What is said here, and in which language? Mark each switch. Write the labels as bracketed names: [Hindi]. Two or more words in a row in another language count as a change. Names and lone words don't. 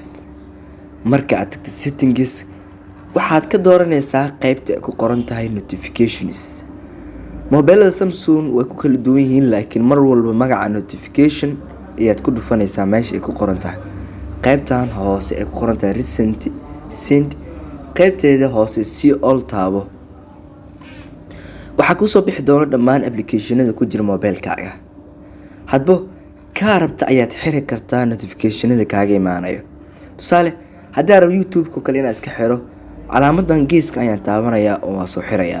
[Somali] marka aad tagto settings waxaad ka dooranaysaa qaybta ay ku qoran tahay notifications. mobilada Samsung way ku kala duwan yihiin, laakiin mar walba magaca notification ayaad ku dhufanaysaa meesha ay ku qoran tahay. qaybtan hoose ay ku qoran tahay [English] recent send, [Somali] qaybteeda hoose [English] see all [Somali] taabo. waxaa kusoo bixi doona dhammaan applicationada ku jira mobilkaaga. hadba kaa rabta ayaad xiri kartaa notificationada kaaga imaanayo. tusaale haddii aan rabo YouTube kale inaan iska xiro, calaamadan geeska ayaan taabanayaa oo waan soo xirayaa.